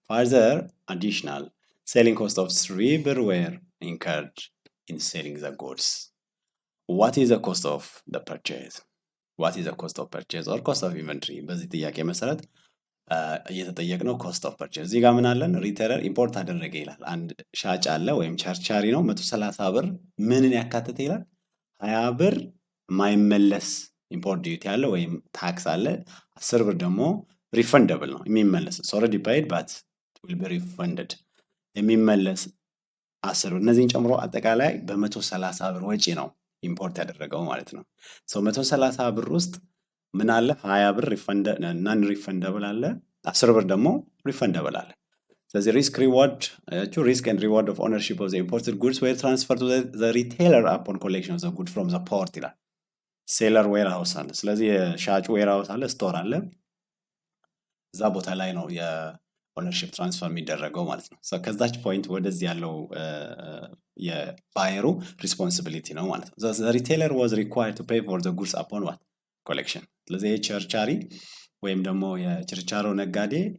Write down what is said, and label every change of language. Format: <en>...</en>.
<en>Further additional selling cost of 3 birr were incurred in selling the goods. What is the cost of the purchase? What is the cost of purchase or cost of inventory?</en> <am>በዚህ ጥያቄ መሰረት እየተጠየቅነው</am> <en>cost of purchase።</en> <am>እዚህ ጋር ምን አለን? ሪቴለር ኢምፖርት አደረገ ይላል። አንድ ሻጭ አለ ወይም ቸርቻሪ ነው። 130 ብር ምንን ያካተተ ይላል? 20 ብር ማይመለስ ኢምፖርት ዲዩቲ አለ ወይም ታክስ አለ። 10 ብር ደግሞ ሪፈንደብል ነው የሚመለስ።</am> <en>it's already paid but it will be refunded</en> <am>የሚመለስ 10 ብር። እነዚህን ጨምሮ አጠቃላይ በ130 ብር ወጪ ነው ኢምፖርት ያደረገው ማለት ነው። 130 ብር ውስጥ ምን አለ? 20 ብር ናን ሪፈንደብል አለ፣ 10 ብር ደግሞ ሪፈንደብል አለ። ስለዚህ</am> <en>risk and reward of ownership of the imported goods were transferred to the retailer upon collection of the goods from the port ይላል።</en> <am>ሴለር ዌርሃውስ አለ። ስለዚህ የሻጩ ዌርሃውስ አለ፣ ስቶር አለ። እዛ ቦታ ላይ ነው የኦነርሺፕ ትራንስፈር የሚደረገው ማለት ነው። ከዛች ፖይንት ወደዚህ ያለው የባየሩ ሪስፖንሲቢሊቲ ነው ማለት ነው።</am> <en>ሪቴለር ዋዝ ሪኳየርድ ቱ ፔይ ፎር ዘ ጉድስ አፖን ዋት ኮሌክሽን።</en> <am>ስለዚህ የቸርቻሪ ወይም ደግሞ የችርቻሮ ነጋዴ</am>